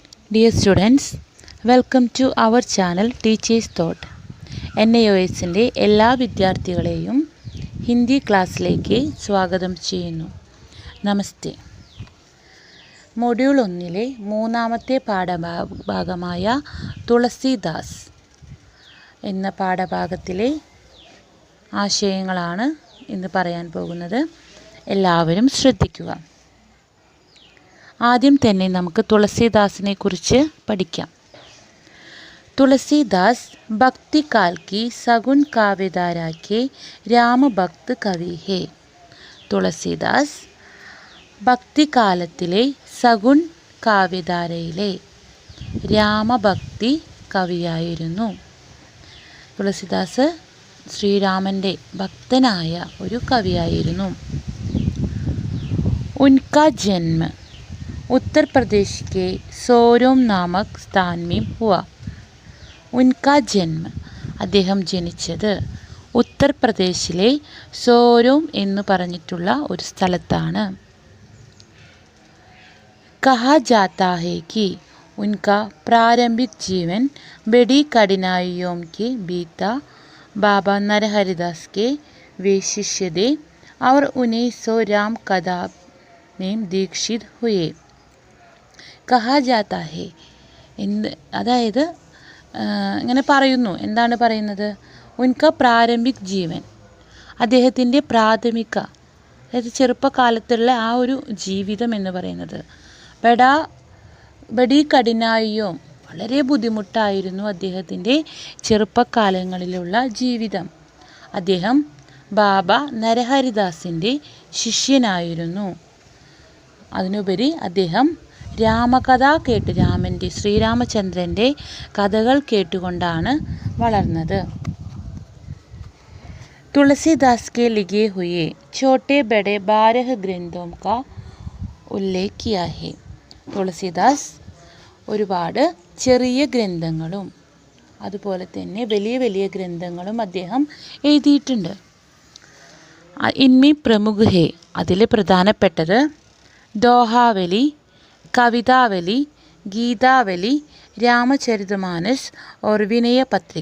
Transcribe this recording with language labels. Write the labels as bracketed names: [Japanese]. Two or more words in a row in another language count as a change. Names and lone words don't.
[English] Dear students, welcome to our channel Teachers Thought. [Malayalam] NIOSൻ്റെ എല്ലാ വിദ്യാർത്ഥികളെയും ഹിന്ദി ക്ലാസ്സിലേക്ക് സ്വാഗതം ചെയ്യുന്നു. നമസ്തേ. മൊഡ്യൂൾ 1-ലെ മൂന്നാമത്തെ പാഠഭാഗമായ തുളസീദാസ് എന്ന പാഠഭാഗത്തിലെ ആശയങ്ങളാണ് ഇന്ന് പറയാൻ പോകുന്നത്. എല്ലാവരും ശ്രദ്ധിക്കുക. ആദ്യം തന്നെ നമുക്ക് തുളസീദാസിനെ കുറിച്ച് പഠിക്കാം. [Hindi] തുളസീദാസ് भक्ति काल की सगुन काव्यधारा के राम भक्त कवि है. [Malayalam] തുളസീദാസ് ഭക്തികാലത്തിലെ സഗുൺ കാവ്യധാരയിലെ രാമഭക്തി കവിയായിരുന്നു. തുളസീദാസ് ശ്രീരാമൻ്റെ ഭക്തനായ ഒരു കവിയായിരുന്നു. [Hindi] उनका जन्म उत्तर प्रदेश के सोरोम नामक स्थान में हुआ. उनका जन्म [Malayalam] അദ്ദേഹം ജനിച്ചത് ഉത്തർപ്രദേശിലെ സോരോം എന്ന് പറഞ്ഞിട്ടുള്ള ഒരു സ്ഥലത്താണ്. [Hindi] कहा जाता है कि उनका प्रारंभिक जीवन बड़ी कठिनाइयों के बीता. बाबा नरहरिदास के वे शिष्य थे और 1900 राम कथा में दीक्षित हुए. कहा जाता है [Malayalam] അതായത് ഇങ്ങനെ പറയുന്നു. എന്താണ് പറയുന്നത്? [Hindi] उनका प्रारंभिक जीवन, [Malayalam] അദ്ദേഹത്തിൻ്റെ പ്രാഥമിക അതായത് ചെറുപ്പകാലത്തുള്ള ആ ഒരു ജീവിതം എന്ന് പറയുന്നത് [Hindi] बड़ी कठिनाइयों [Malayalam] വളരെ ബുദ്ധിമുട്ടായിരുന്നു അദ്ദേഹത്തിൻ്റെ ചെറുപ്പകാലങ്ങളിലുള്ള ജീവിതം. അദ്ദേഹം ബാബ നരഹരിദാസിൻ്റെ ശിഷ്യനായിരുന്നു. അതിനുപരി അദ്ദേഹം രാമകഥ കേട്ട് ശ്രീരാമചന്ദ്രൻ്റെ കഥകൾ കേട്ടുകൊണ്ടാണ് വളർന്നത്. [Hindi] തുളസീദാസ് के लिखे हुए छोटे बड़े 12 ग्रंथों का उल्लेख किया है. [Malayalam] തുളസീദാസ് ഒരുപാട് ചെറിയ ഗ്രന്ഥങ്ങളും അതുപോലെ തന്നെ വലിയ വലിയ ഗ്രന്ഥങ്ങളും അദ്ദേഹം എഴുതിയിട്ടുണ്ട്. [Hindi] इनमें प्रमुख है, [Malayalam] അതിൽ പ്രധാനപ്പെട്ടത് ദോഹാവലി, കവിതാവലി, ഗീതാവലി, രാമചരിതമാനസ് और വിനയ പത്രിക.